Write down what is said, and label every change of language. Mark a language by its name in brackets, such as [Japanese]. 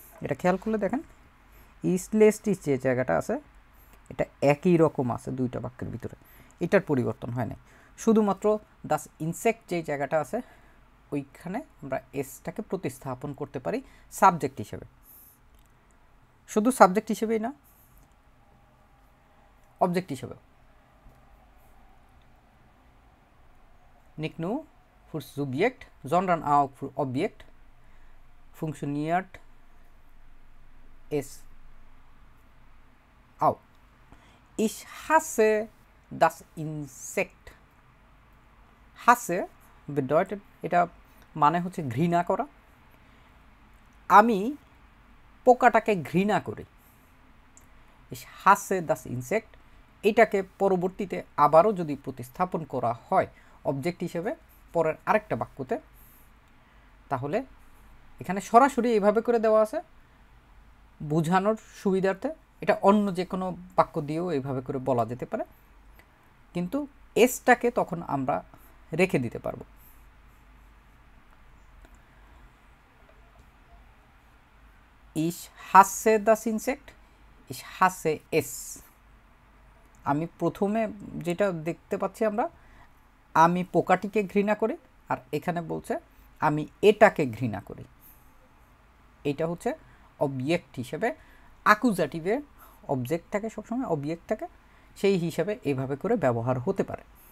[Bangla] এটা খেয়াল করলে দেখেন ইজ লেস্টিশ যে জায়গাটা আছে এটা একই রকম আছে দুইটা বাক্যের ভিতরে, এটার পরিবর্তন হয় নাই। শুধুমাত্র দাস ইনসেক্ট যে জায়গাটা আছে ওইখানে আমরা এসটাকে প্রতিস্থাপন করতে পারি সাবজেক্ট হিসেবে। শুধু সাবজেক্ট হিসেবেই না, অবজেক্ট হিসেবেও। [German] nicht nur für Subjekt, sondern auch für Objekt funktioniert es auch. Ich hasse das Insekt. hasse bedeutet [Bangla] এটা মানে ঘৃণা করা। আমি পোকাটাকে ঘৃণা করি। [German] ich hasse das Insekt [Bangla] এটাকে পরবর্তীতে আবারও যদি প্রতিস্থাপন করা হয় অবজেক্ট হিসেবে পরের আরেকটা বাক্যতে, তাহলে এখানে সরাসরি এইভাবে করে দেওয়া আছে বোঝানোর সুবিধার্থে। এটা অন্য যে কোনো বাক্য দিয়েও এইভাবে করে বলা যেতে পারে, কিন্তু এসটাকে তখন আমরা রেখে দিতে পারবো। [German] ich hasse das Insekt, ich hasse es। [Bangla] আমি প্রথমে যেটা দেখতে পাচ্ছি আমরা, আমি পোকাটিকে ঘৃণা করি, আর এখানে বলছে আমি এটাকে ঘৃণা করি। এটা অবজেক্ট হিসেবে অ্যাকুজাটিভে অবজেক্ট থাকে, সবসময় অবজেক্ট থাকে, সেই হিসাবে এইভাবে করে ব্যবহার হতে পারে।